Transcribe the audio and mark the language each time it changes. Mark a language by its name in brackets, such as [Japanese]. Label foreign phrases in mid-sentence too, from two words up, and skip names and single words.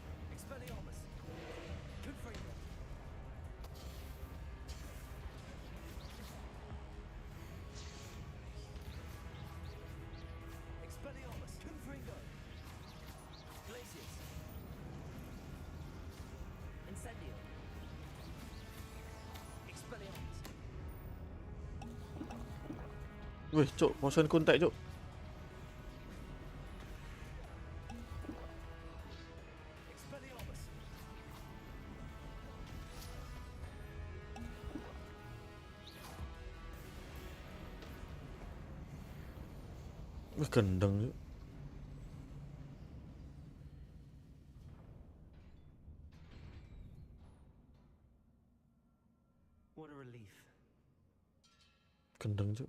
[English] Expelliarmus. Confringo. Expelliarmus. Confringo. Glacius. Incendio. Expelliarmus. [Javanese] Wih, cuk, motion kuntek, cuk. [English] Expelliarmus. [Javanese] Wih, gendeng, cuk. [English] What a relief. [Javanese] Gendeng, cuk.